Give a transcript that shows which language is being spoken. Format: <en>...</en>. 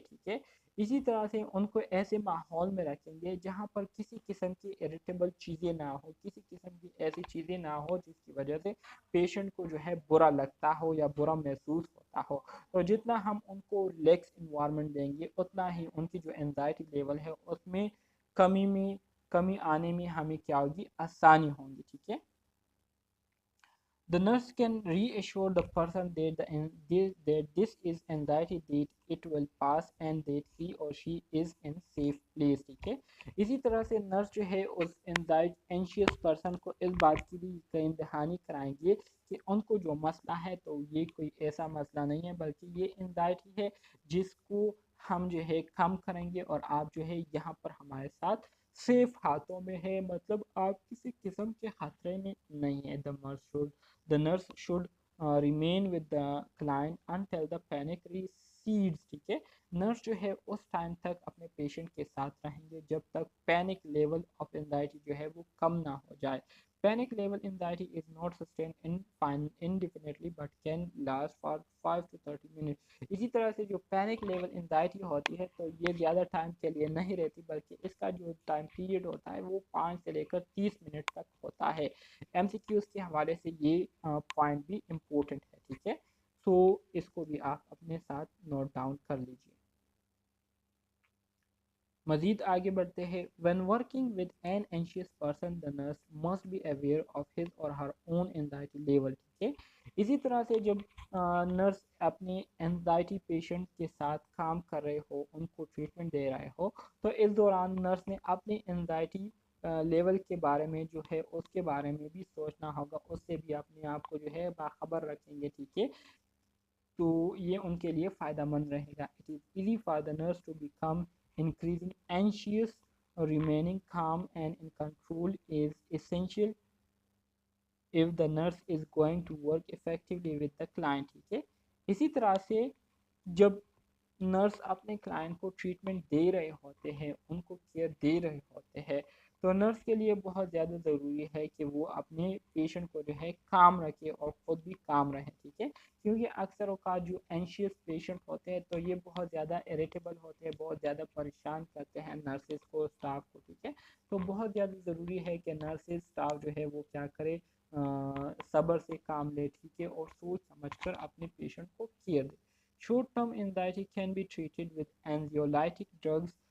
<ur>ٹھیک ہے، اسی طرح سے ان کو ایسے ماحول میں رکھیں گے جہاں پر کسی قسم کی اریٹیبل چیزیں نہ ہو، کسی قسم کی ایسی چیزیں نہ ہو جس کی وجہ سے پیشنٹ کو جو ہے برا لگتا ہو یا برا محسوس ہوتا ہو. تو جتنا ہم ان کو ریلیکس انوائرمنٹ دیں گے اتنا ہی ان کی جو انزائٹی لیول ہے اس میں کمی آنے میں ہمیں کیا ہوگی، آسانی ہوں گی. ٹھیک ہے،</ur> <en>the nurse can reassure the person that this is anxiety, that it will pass and that he or she is in safe place.</en> <ur>ٹھیک ہے، اسی طرح سے نرس جو ہے اس اینشیس پرسن کو اس بات کی بھی یقین دہانی کرائیں گے کہ ان کو جو مسئلہ ہے تو یہ کوئی ایسا مسئلہ نہیں ہے بلکہ یہ انزائٹی ہے جس کو ہم جو ہے کم کریں گے اور آپ جو ہے یہاں پر ہمارے ساتھ سیف ہاتھوں میں ہے، مطلب آپ کسی قسم کے خطرے میں نہیں ہے.</ur> <en>The nurse should remain with the client until the panic recedes.</en> <ur>ٹھیک ہے، نرس جو ہے اس ٹائم تک اپنے پیشنٹ کے ساتھ رہیں گے جب تک پینک لیول آف انزائٹی جو ہے وہ کم نہ ہو جائے.</ur> <en>Panic level anxiety is not sustained indefinitely but can last for 5 to 30 minutes.</en> <ur>اسی طرح سے جو پینک لیول انزائٹی ہوتی ہے تو یہ زیادہ ٹائم کے لیے نہیں رہتی بلکہ اس کا جو ٹائم پیریڈ ہوتا ہے وہ 5 سے لے کر 30 منٹ تک ہوتا ہے. ایم سی کیوز کے حوالے سے یہ پوائنٹ بھی امپورٹنٹ ہے. ٹھیک ہے، تو اس کو بھی آپ اپنے ساتھ نوٹ ڈاؤن کر لیجیے. مزید آگے بڑھتے ہیں.</ur> <en>when working with an anxious person the nurse must be aware of his or her own anxiety level.</en> <ur>ٹھیک ہے. اسی طرح سے جب نرس اپنے انزائٹی پیشنٹ کے ساتھ کام کر رہے ہو, ان کو ٹریٹمنٹ دے رہے ہو, تو اس دوران نرس نے اپنی انزائٹی لیول کے بارے میں جو ہے اس کے بارے میں بھی سوچنا ہوگا, اس سے بھی اپنے آپ کو جو ہے باخبر رکھیں گے. ٹھیک ہے. تو یہ ان کے لیے فائدہ مند رہے گا.</ur> <en>It is easy for the nurse to become increasing anxious. Remaining calm and in control is essential if the nurse is going to work effectively with the client.</en> <ur>ٹھیک ہے. اسی طرح سے جب نرس اپنے کلائنٹ کو ٹریٹمنٹ دے رہے ہوتے ہیں, ان کو کیئر دے رہے ہوتے ہیں, تو نرس کے لیے بہت زیادہ ضروری ہے کہ وہ اپنے پیشنٹ کو جو ہے کام رکھے اور خود بھی کام رہے. ٹھیک ہے. کیونکہ اکثر اوقات جو اینشیس پیشنٹ ہوتے ہیں تو یہ بہت زیادہ اریٹیبل ہوتے ہیں, بہت زیادہ پریشان کرتے ہیں نرسز کو, اسٹاف کو. ٹھیک ہے. تو بہت زیادہ ضروری ہے کہ نرسز اسٹاف جو ہے وہ کیا کرے, صبر سے کام لے. ٹھیک ہے. اور سوچ سمجھ کر اپنے پیشنٹ کو care they.</ur> <en>Short term anxiety can be treated with anxiolytic drugs.</en>